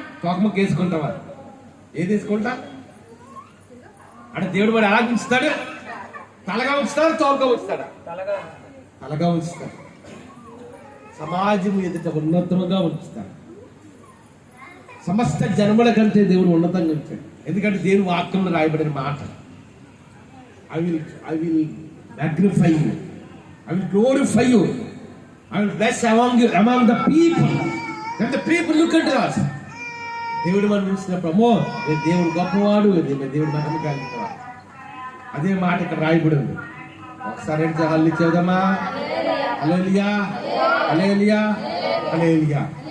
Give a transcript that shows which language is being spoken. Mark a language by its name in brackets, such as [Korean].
[Telugu] తోకముక్క వేసుకుంటావా? ఏది వేసుకుంటా అంటే దేవుడు మరి ఎలా ఉంచుతాడు? తలగా ఉంచుతాడు, తోకగా ఉంచుతాడా? తలగా ఉంచుతాడు. సమాజం ఎదుట ఉన్నతముగా ఉంచుతాడు. సమస్త జన్మల కంటే దేవుడు ఉన్నతంగా ఉంచాడు. ఎందుకంటే దేవుని వాక్యంలో రాయబడిన మాట [English] I will magnify you, I will glorify you, I will bless among the people. When the people look at us, [Telugu] దేవుడు మనం చూసినప్పుడు అమ్మో దేవుడు గొప్పవాడు, దేవుడు మహిమ కలిగినవాడు. అదే మాట ఇక్కడ రాయబడి ఉంది. ఒకసారి హల్లి చెబుదామా? హల్లెలూయా, హల్లెలూయా, హల్లెలూయా.